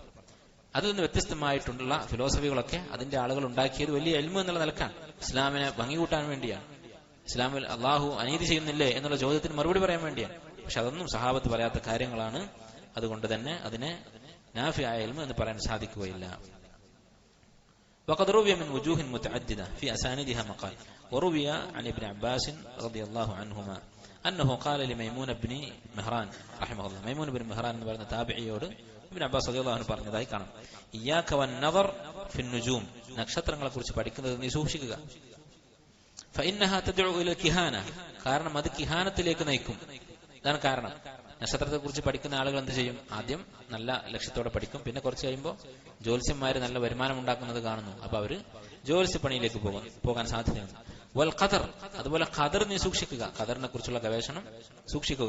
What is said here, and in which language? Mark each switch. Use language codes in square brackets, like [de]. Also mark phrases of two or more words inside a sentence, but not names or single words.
[ml] അതിൽ നിന്ന് വ്യത്യസ്തമായിട്ടുള്ള ഫിലോസഫികളൊക്കെ അതിന്റെ ആളുകൾ ഉണ്ടാക്കിയത് വലിയ ഇൽമു എന്നുള്ള നിലക്കാണ്, ഇസ്ലാമിനെ ഭംഗി കൂട്ടാൻ വേണ്ടിയാണ്, ഇസ്ലാമിൽ അള്ളാഹു അനീതി ചെയ്യുന്നില്ലേ എന്നുള്ള ചോദ്യത്തിന് മറുപടി പറയാൻ വേണ്ടിയാണ്. പക്ഷെ അതൊന്നും സഹാബത്ത് പറയാത്ത കാര്യങ്ങളാണ്. അതുകൊണ്ട് തന്നെ അതിനെ നാഫിയായ ഇൽമു എന്ന് പറയാൻ സാധിക്കുകയില്ല. [ar] وقد روي من وجوه متعددة في أسانيدها مقال. وروي عن ابن عباس رضي الله عنهما أنه قال لميمون بن مهران رحمه الله. [ml] ميمون بن مهران എന്ന് പറയുന്ന താബിഈയോട് ഇബ്നു അബ്ബാസ് [ar] رضي الله عنه [ml] പറഞ്ഞതായി കാണാം. [ar] إياك والنظر في النجوم, [ml] നക്ഷത്രങ്ങളെ കുറിച്ച് പഠിക്കുന്നത് നീ സൂക്ഷിക്കുക. [ar] فإنها تدعو إلى الكهانة, [ml] കാരണം അത് കിഹാനത്തിലേക്ക് നയിക്കും. ഇതാണ് കാരണം. നക്ഷത്രത്തെ കുറിച്ച് പഠിക്കുന്ന ആളുകൾ എന്ത് ചെയ്യും? ആദ്യം നല്ല ലക്ഷ്യത്തോടെ പഠിക്കും, പിന്നെ കുറച്ച് കഴിയുമ്പോൾ ജ്യോത്സ്യന്മാര് നല്ല വരുമാനം ഉണ്ടാക്കുന്നത് കാണുന്നു, അപ്പൊ അവര് ജ്യോത്സ്യപ്പണിയിലേക്ക് പോകാൻ സാധ്യതയുണ്ട്. [ar] والقدر, [ml] അതുപോലെ ഖദർ നീ സൂക്ഷിക്കുക, ഖദറിനെ കുറിച്ചുള്ള ഗവേഷണം സൂക്ഷിക്കുക.